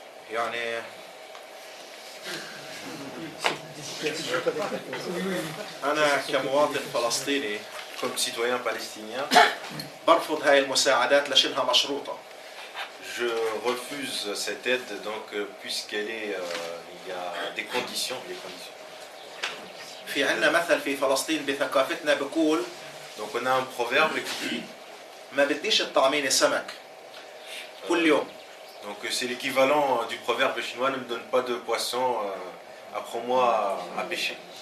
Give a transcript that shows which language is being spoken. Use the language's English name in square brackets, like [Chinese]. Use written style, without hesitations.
[Arabic] يعني أنا كمواطن فلسطيني [French] Comme citoyen palestinien, [Arabic] برفض هاي المساعدات لشنها مشروطة. [French] je refuse cette aide donc puisqu'elle est, il y a des conditions. [Arabic] في عنا مثل في فلسطين بثقافتنا بقول [French] Donc on a un proverbe qui dit [Arabic] ما بديش الطعمينة سمك كل يوم. [French] Donc c'est l'équivalent du proverbe chinois, ne me donne pas de poisson, apprends-moi à pêcher.